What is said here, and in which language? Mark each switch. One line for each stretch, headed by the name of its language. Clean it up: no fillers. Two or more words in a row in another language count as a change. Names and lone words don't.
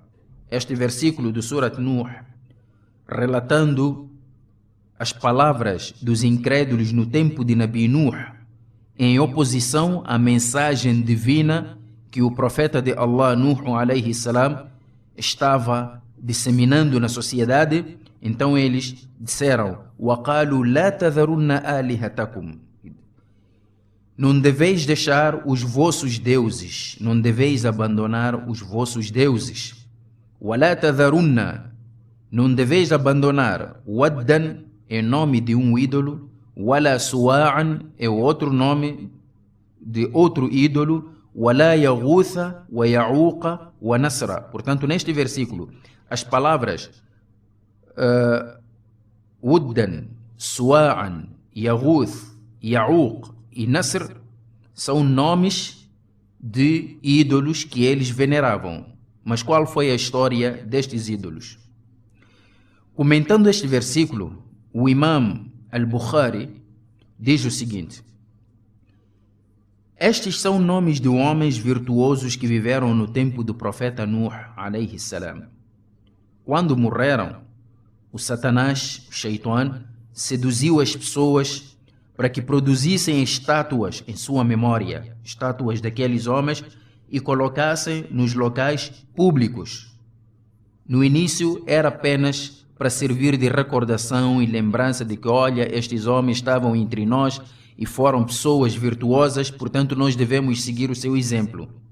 Portuguese: Este versículo do Surat Nuh, relatando as palavras dos incrédulos no tempo de Nabi Nuh, em oposição à mensagem divina que o profeta de Allah Nuh
Arabic: عليه السلام
Portuguese: estava disseminando na sociedade. Então eles disseram:
Arabic: وَقَالُوا لَا تَذَرُنَّ آلِهَتَكُمْ.
Portuguese: Não deveis deixar os vossos deuses, não deveis abandonar os vossos deuses.
Arabic: وَلَا تَذَرُنَّ,
Portuguese: não deveis abandonar, Waddan é nome de um ídolo,
Arabic: وَلَا سُوَاعًا
Portuguese: é outro nome de outro ídolo,
Arabic: وَلَا يَغُوثَ وَيَعُوقَ وَنَسْرَ.
Portuguese: Portanto, neste versículo, as palavras Wuddan, Suwa'an, Yaghuth, Ya'uq e Nasr são nomes de ídolos que eles veneravam. Mas qual foi a história destes ídolos? Comentando este versículo, o Imam al-Bukhari diz o seguinte: estes são nomes de homens virtuosos que viveram no tempo do profeta Nuh
Arabic: عليه السلام.
Portuguese: Quando morreram, o Satanás, o Shaitan, seduziu as pessoas para que produzissem estátuas em sua memória, estátuas daqueles homens, e colocassem nos locais públicos. No início era apenas para servir de recordação e lembrança de que, olha, estes homens estavam entre nós e foram pessoas virtuosas, portanto nós devemos seguir o seu exemplo.